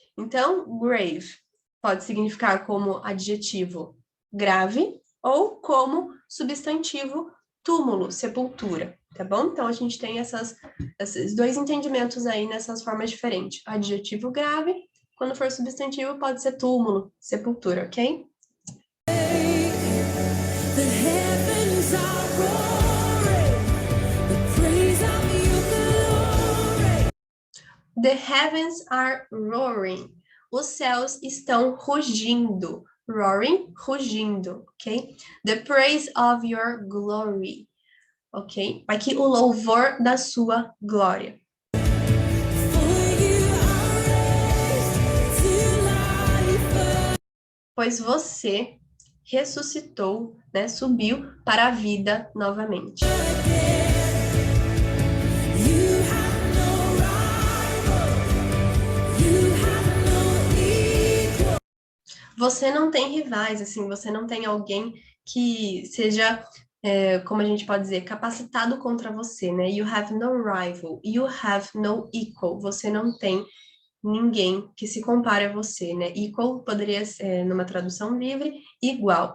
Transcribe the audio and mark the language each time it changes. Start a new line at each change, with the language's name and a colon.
Portuguese: Então, grave pode significar como adjetivo grave ou como substantivo túmulo, sepultura, tá bom? Então, a gente tem esses dois entendimentos aí nessas formas diferentes. Adjetivo grave, quando for substantivo, pode ser túmulo, sepultura, ok?
English: The heavens are roaring, the praise of your glory. The heavens are roaring.
Portuguese: Os céus estão rugindo. Roaring, rugindo, ok?
English: The praise of your glory, ok?
Portuguese: Aqui o louvor da sua glória.
English: For you are raised to life.
Portuguese: Pois você ressuscitou, né? Subiu para a vida novamente.
English: You have no rival. You have no equal.
Portuguese: Você não tem rivais, assim, você não tem alguém que seja, como a gente pode dizer, capacitado contra você, né?
English: You have no rival, you have no equal.
Portuguese: Você não tem ninguém que se compare a você, né? Equal poderia ser, numa tradução livre, igual.